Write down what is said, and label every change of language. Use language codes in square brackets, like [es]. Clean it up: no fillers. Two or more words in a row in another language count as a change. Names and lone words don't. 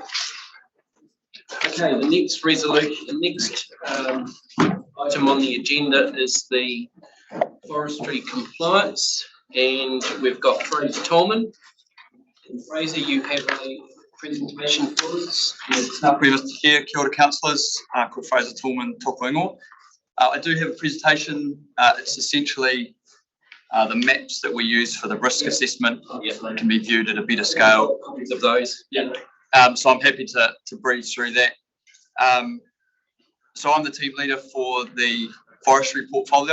[en] Okay, the next resolution, the next item on the agenda is the forestry compliance, and we've got Fraser Tolman. And Fraser, you have a presentation for us. Mr. Chair, [mi] kia ora [en] councillors, called [mi] Fraser Tolman, tōku ingoa. [en] I do have a presentation. It's essentially the maps that we use for the risk assessment. They can be viewed at a better scale. Copies of those. Yeah. So I'm happy to breeze through that. So I'm the team leader for the forestry portfolio.